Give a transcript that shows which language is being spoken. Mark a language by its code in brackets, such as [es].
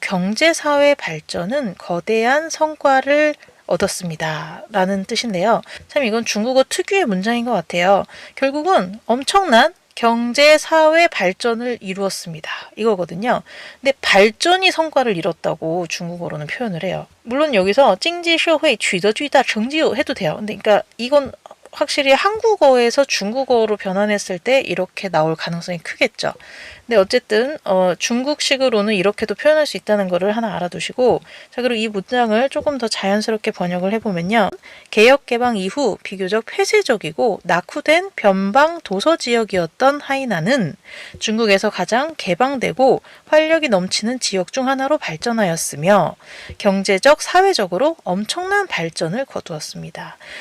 [ko] 경제사회 발전은 거대한 성과를 얻었습니다. 라는 뜻인데요. 참 이건 중국어 특유의 문장인 것 같아요. 결국은 엄청난 경제, 사회 발전을 이루었습니다. 이거거든요. 근데 발전이 성과를 이뤘다고 중국어로는 표현을 해요. 물론 여기서 [zh] 经济社会取得巨大成就 [ko] 해도 돼요. 근데 그러니까 이건 확실히 한국어에서 중국어로 변환했을 때 이렇게 나올 가능성이 크겠죠. 근데 어쨌든 중국식으로는 이렇게도 표현할 수 있다는 거를 하나 알아두시고 자 그리고 이 문장을 조금 더 자연스럽게 번역을 해보면요. 개혁 개방 이후 비교적 폐쇄적이고 낙후된 변방 도서 지역이었던 하이난은 중국에서 가장 개방되고 활력이 넘치는 지역 중 하나로 발전하였으며 경제적, 사회적으로 엄청난 발전을 거두었습니다.